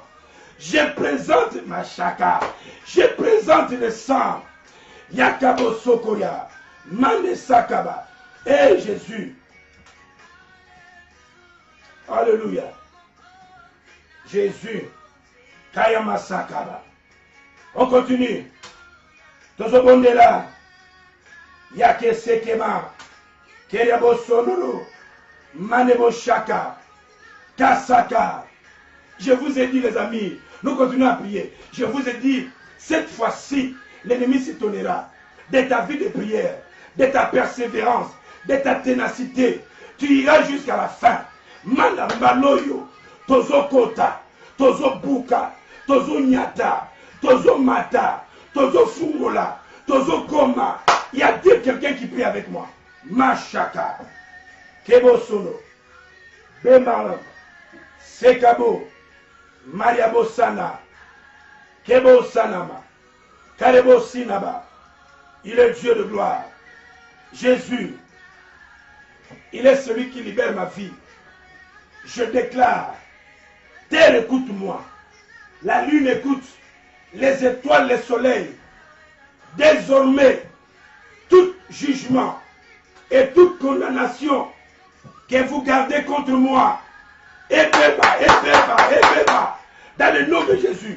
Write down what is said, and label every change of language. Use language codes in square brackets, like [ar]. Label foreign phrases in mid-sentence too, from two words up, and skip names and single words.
[fr] Je présente ma chaka. Je présente le sang. Yakabo Sokoya. Mane Sakaba. Et Jésus. Alléluia. Jésus. Kayama Sakaba. On continue. Tozobondela. Yake Sekema. Keriabo Sonoro. Manebo Shaka. Kasaka. Je vous ai dit, les amis, nous continuons à prier. Je vous ai dit, cette fois-ci, l'ennemi s'étonnera de ta vie de prière, de ta persévérance, de ta ténacité. Tu iras jusqu'à la fin. Mandambaloyo, Tozo Kota, Tozo Buka, Tozo Nyata, Tozo Mata, Tozo Fungola, Tozo Koma. Y a-t-il quelqu'un qui prie avec moi? Machaka, Kebo Sono, Bemaram, Sekabo, Mariabo Sana, Kebo Sanama, Karebo Sinaba. Il est Dieu de gloire. Jésus, il est celui qui libère ma vie. Je déclare, terre écoute-moi, la lune écoute, les étoiles, les soleils. Désormais, tout jugement et toute condamnation que vous gardez contre moi, Ebeba, dans le nom de Jésus.